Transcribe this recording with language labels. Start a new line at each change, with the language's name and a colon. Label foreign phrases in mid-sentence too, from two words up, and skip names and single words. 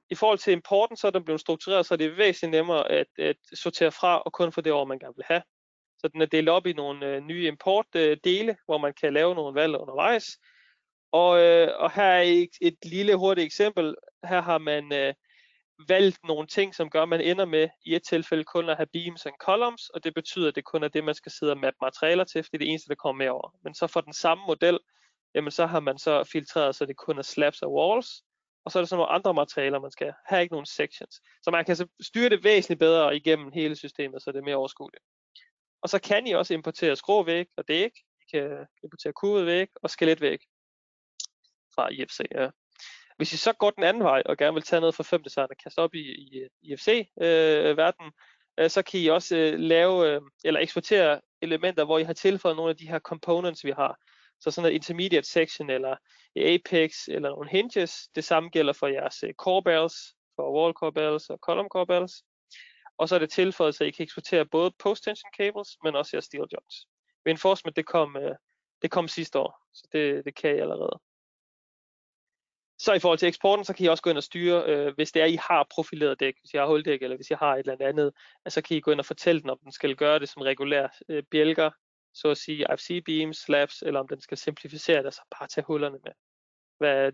Danish: I forhold til importen, så er den blevet struktureret, så det er væsentligt nemmere at sortere fra, og kun for det år, man gerne vil have. Så den er delt op i nogle nye importdele, hvor man kan lave nogle valg undervejs. Og her er et lille hurtigt eksempel. Her har man valgt nogle ting, som gør, at man ender med i et tilfælde kun at have
English: beams and columns,
Danish: og det betyder, at det kun er det, man skal sidde og mappe materialer til, for det er det eneste, der kommer med over. Men så for den samme model, jamen så har man så filtreret, så det kun er slabs og walls, og så er der så nogle andre materialer, man skal have, ikke nogen sections. Så man kan så styre det væsentligt bedre igennem hele systemet, så det er mere overskueligt. Og så kan I også importere skråvæg og dæk. I kan importere kurvet væg og skeletvæg fra IFC. Ja. Hvis I så går den anden vej og gerne vil tage noget fra FemDesign og kaste op i IFC-verdenen, så kan I også lave eller eksportere elementer, hvor I har tilføjet nogle af de her components, vi har. Så sådan et
English: intermediate section,
Danish: eller apex, eller nogle hinges. Det samme gælder for jeres
English: core barrels,
Danish: for
English: wall core barrels
Danish: og
English: column core barrels.
Danish: Og så er det tilføjet, så I kan eksportere både
English: post-tension cables,
Danish: men også jeres
English: steel joints.
Danish: Reinforcement, det kom sidste år, så det kan I allerede. Så i forhold til eksporten, så kan I også gå ind og styre, hvis det er, I har profileret dæk, hvis I har huldæk, eller hvis I har et eller andet, så kan I gå ind og fortælle den, om den skal gøre det som regulær bjælker, så at sige IFC beams, slabs, eller om den skal simplificere det, så bare tage hullerne med.